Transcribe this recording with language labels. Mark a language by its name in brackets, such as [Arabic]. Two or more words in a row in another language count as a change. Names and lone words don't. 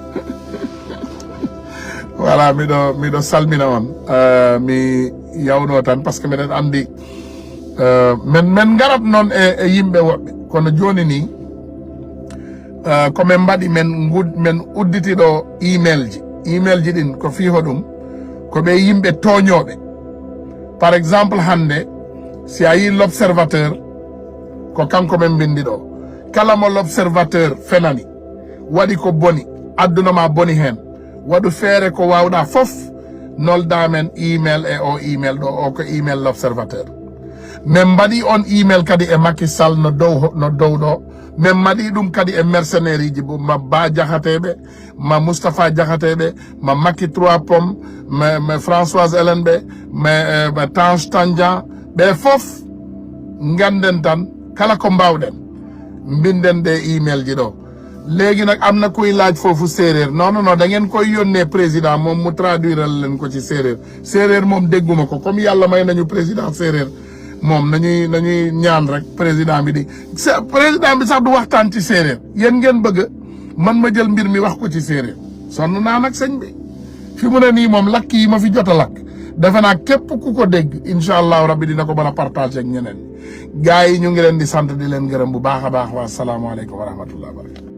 [Fula] voilà mi do salmina on mi yawno tan parce que meden andi men garat non e yimbe wobbe kono joni ni comme mbadi men udditi do email ji din ko fi hodum ko be yimbe toñobe par exemple hande si ayi l'Observateur ko kanko men bindi do kala mo l'Observateur fenani wadi ko boni aduna ma boni hen wadu fere ko wawda fof nolda men email e o email do o ko email l'Observateur men mbadi on email kadi e Macky Sall no dow do men mbadi dum kadi e mercenaires ji ma Bah Diakhaté ma Moustapha Diakhaté ma Macky 3 Pommes ma Françoise Hélène ma Tange Tandian be fof nganden tan kala ko mbawden mbinden de email ji [Wolof] do léegi nag am na kuy laaj foofu séeréer non [Fula] da [Wolof] ngeen koy yónnee président moom mu traduire leen ko ci séeréer moom dégguma ko comme yàlla may nañu président séeréer moom nañuy ñaan rek président bi président bi sax du waxtaan ci séeréer yéen ngeen bëgg man ma jël mbir mi wax ko ci séeréer sonn naa nag sëñ bi fi mu ne nii moom lakk yi ma fi jot a lakk defe naa képp ku ko dégg incha allahu rabbi dina ko mën a partager ak ñeneen gars yi ñu ngi leen di sant di leen gërëm bu baax a baax wa salaamualeykum wa rahmatullah.